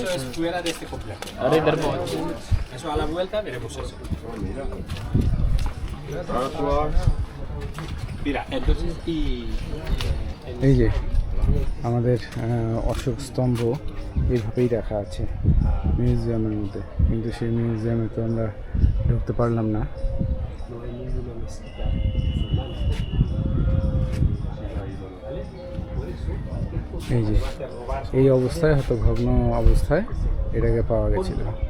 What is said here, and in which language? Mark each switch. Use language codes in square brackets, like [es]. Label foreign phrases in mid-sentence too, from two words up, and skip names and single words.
[es] Eso es fuera de este complejo. [hi] Ahora इधर बहुत। [es] Eso a la vuelta veremos eso. Mira, entonces y [bn] এই যে আমাদের অশোক স্তম্ভ এইভাবেই রাখা আছে মিউজিয়ামের মধ্যে, কিন্তু সেই মিউজিয়ামে তো আমরা ঢুকতে পারলাম না। এই যে এই অবস্থায় হয়তো ভগ্ন অবস্থায় এটাকে পাওয়া গেছিল।